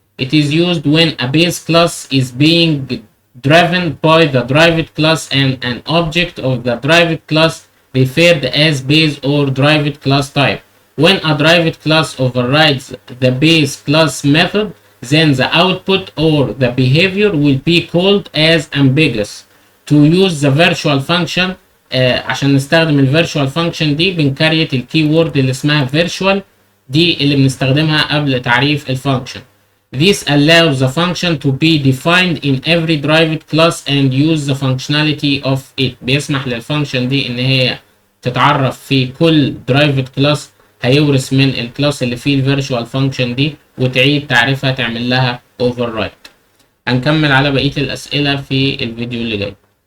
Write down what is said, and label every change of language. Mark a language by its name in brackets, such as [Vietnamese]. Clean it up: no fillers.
[English] It is used when a base class is being driven by the derived class and an object of the derived class referred as base or derived class type. When a derived class overrides the base class method, then the output or the behavior will be called as ambiguous. To use the virtual function، [Arabic] عشان نستخدم الفيرتشوال فانكشن دي بنكريت الكي وورد اللي اسمها virtual، دي اللي بنستخدمها قبل تعريف الفانكشن. [English] This allows the function to be defined in every derived class and use the functionality of it. [Arabic] بيسمح للفانكشن دي ان هي تتعرف في كل derived class هيورث من الكلاس اللي فيه الفيرتشوال فانكشن دي، وتعيد تعريفها، تعمل لها override. هنكمل على بقية الأسئلة في الفيديو اللي جاي.